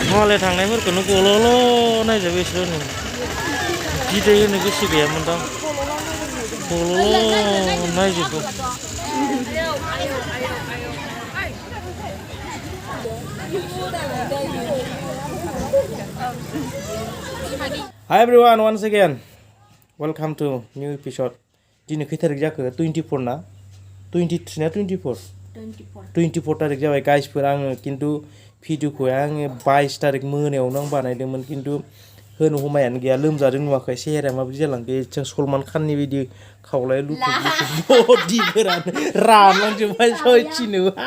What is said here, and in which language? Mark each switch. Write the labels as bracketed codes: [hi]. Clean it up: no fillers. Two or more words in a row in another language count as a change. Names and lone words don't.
[brx] मालाय थांनायफोरखौनो गल'ल' नायजोबो बिसोरो बिदै होनो गोसो गैयामोन दां गल'ल' नायजोबो [en] Hi everyone, once again welcome to new episode. [brx] दिनै खै तारिख जाखो 24 ना 23 ना 24 तारिख जाबाय गाइसफोर आङो खिन्थु भिडिअखौ आङो 22 तारिख मोनायावनो आं बानायदोंमोन खिन्थु होनो हमायानो गैया लोमजादों नुवाखै सेहेराया माबायदि जालांखो जों सलमान खाननि बायदि खावलाय लुथुब बडिफोरानो रानलांजोबबाय सयथिनो